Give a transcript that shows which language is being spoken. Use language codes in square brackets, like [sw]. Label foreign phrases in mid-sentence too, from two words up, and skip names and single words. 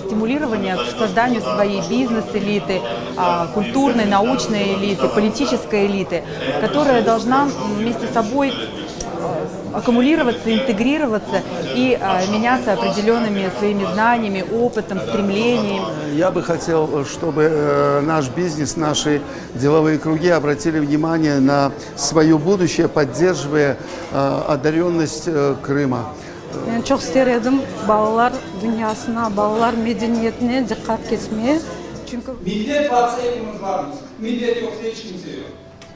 [ru] стимулирования к созданию своей бизнес-элиты, культурной, научной элиты, политической элиты, которая должна вместе с собой аккумулироваться, интегрироваться и меняться определенными своими знаниями, опытом, стремлениями. Я бы хотел, чтобы наш бизнес, наши деловые круги обратили внимание на свое будущее, поддерживая одаренность Крыма. [crh] Ben çok isterim balalar dünyasına, balalar medeniyetine dikkat kesmeye. Çünkü Millet varsa hepimiz varız. Millet yoksa hiç kimse yok.